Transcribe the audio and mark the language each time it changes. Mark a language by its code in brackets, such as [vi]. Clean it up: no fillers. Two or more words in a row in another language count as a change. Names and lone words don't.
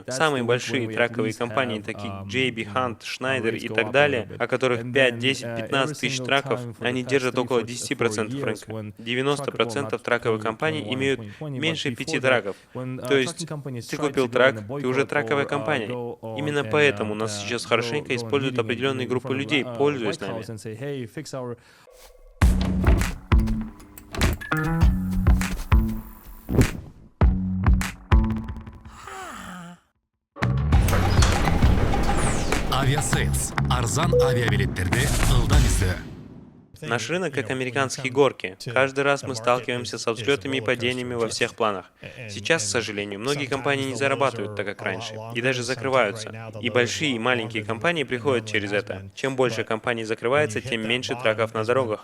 [ru] Самые большие траковые компании, такие как JB Hunt, Schneider и так далее, о которых 5, 10, 15 тысяч траков, они держат около 10% рынка. 90% траковых компаний имеют меньше 5 траков. То есть ты купил трак, ты уже траковая компания. Именно поэтому нас сейчас хорошенько используют определенные группы людей, пользуясь нами. Авиасейлс. [ky] Арзан авиабилеттерди ылдам издөө. [ru] Наш рынок как американские горки. Каждый раз мы сталкиваемся со взлетами и падениями во всех планах. Сейчас, к сожалению, многие компании не зарабатывают так, как раньше, и даже закрываются. И большие, и маленькие компании приходят через это. Чем больше компаний закрывается, тем меньше траков на дорогах.